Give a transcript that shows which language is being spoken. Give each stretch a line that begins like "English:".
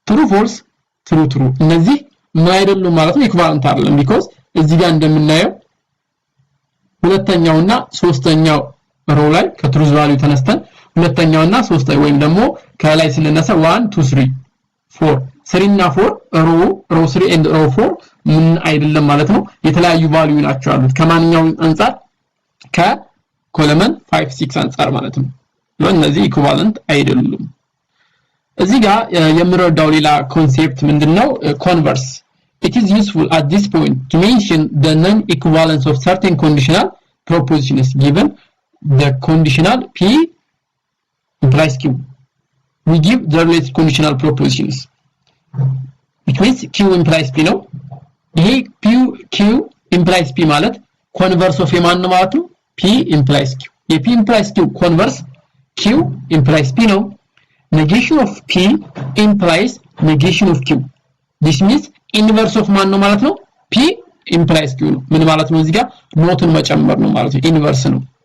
Amharic: false እነዚህ ምን አይደሉም ማለት ነው ኢኩቫለንት አይደለም because እዚህ ጋር እንደምናየው ሁለተኛውና ሶስተኛው ሮው ላይ ከትሩዝ ቫልዩ ተነስተን ሁለተኛውና ሶስተኛው ወይም ደግሞ ከላይ ስለነሳ 1 2 3 4 3 እና 4 ሮው 3 and ሮው 4 ምን አይደለም ማለት ነው የተለያዩ ቫልዩ ናቸው አሉት ከማንኛው አንፃር ከኮለመን 5 6 አንፃር ማለት ነው ለእነዚህ ኢኩቫለንት አይደሉም እዚህ ጋር የምንረዳው ሌላ ኮንሴፕት ምንድነው ኮንቨርስ
English: it is useful at this point to mention the non-equivalence of certain conditional propositions given the conditional P implies Q. We give the related conditional propositions, which means Q implies P
Amharic: ነው ይሄ
English: Q implies P ማለት converse of
Amharic: የማን ነው ማለት ነው
English: P implies Q የP implies Q converse Q implies P ነው negation of P implies negation of Q this means inverse of
Amharic: ማን ነው ማለት ነው
English: P implies Q
Amharic: ነው ምን ማለት ነው
English: እዚህ ጋር ኖትን መጨመር ነው ማለት ነው inverse ነው